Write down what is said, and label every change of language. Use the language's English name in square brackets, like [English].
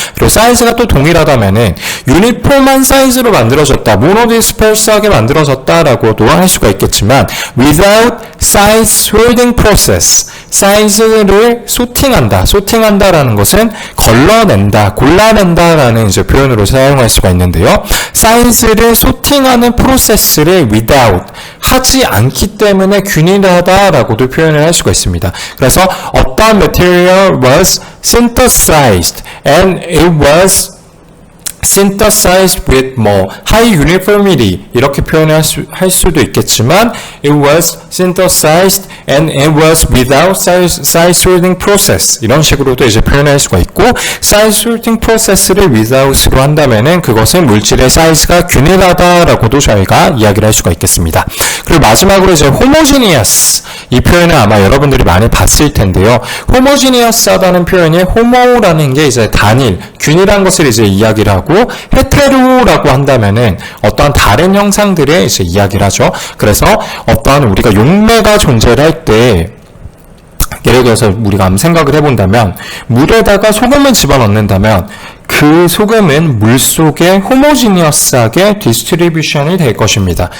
[Korean] 그리고 사이즈가 또 동일하다면은 유니폼한 사이즈로 만들어졌다, 모노디스퍼스하게 만들어졌다라고도 할 수가 있겠지만 [English] without size sorting process, [Korean] 사이즈를 소팅한다라는 것은 걸러낸다, 골라낸다라는 이제 표현으로 사용할 수가 있는데요. 사이즈를 소팅하는 프로세스를 without, 하지 않기 때문에 균일하다라고도 표현을 할 수가 있습니다. 그래서 어떤 [English] material was synthesized and it was synthesized with more high uniformity [Korean] 이렇게 표현할 수도 있겠지만 [English] it was synthesized and it was without size sorting process [Korean] 이런 식으로도 이제 표현할 수가 있고 [English] size sorting process를 without으로 한다면은 [Korean] 그것은 물질의 사이즈가 균일하다라고도 저희가 이야기를 할 수가 있겠습니다. 그리고 마지막으로 이제 homogeneous 이 표현을 아마 여러분들이 많이 봤을 텐데요. homogeneous하다는 표현이 homo라는 게 이제 단일, 균일한 것을 이제 이야기를 하고 hetero라고 한다면은 어떠한 다른 형상들의 이제 이야기를 하죠. 그래서 어떠한 우리가 용매가 존재를 할 때 예를 들어서 우리가 한번 생각을 해본다면 물에다가 소금을 집어넣는다면 그 소금은 물 속에 호모지니어스하게 디스트리뷰션이 될 것입니다.